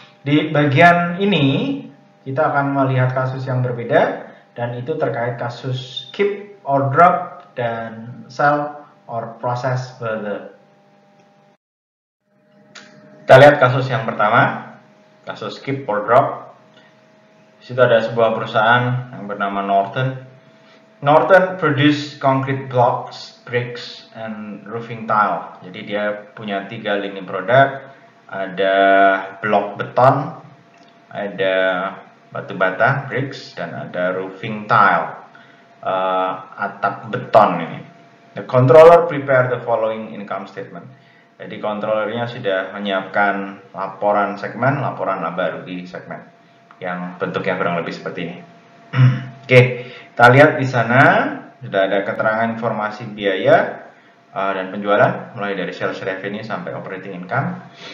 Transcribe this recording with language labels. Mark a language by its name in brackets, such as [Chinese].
[Indonesian] Di bagian ini kita akan melihat kasus yang berbeda, dan itu terkait kasus keep or drop dan sell or process further. Kita lihat kasus yang pertama, kasus keep or drop. Di situ ada sebuah perusahaan yang bernama Norton. [English] Norton produce concrete blocks, bricks, and roofing tile. [Indonesian] Jadi dia punya 3 lini produk. Ada blok beton, ada batu bata, bricks, dan ada roofing tile, atap beton ini. [English] The controller prepare the following income statement. [Indonesian] Jadi controllernya sudah menyiapkan laporan segmen, laporan laba rugi segmen, yang bentuknya kurang lebih seperti ini. Oke, kita lihat di sana sudah ada keterangan informasi biaya dan penjualan, mulai dari sales revenue sampai operating income.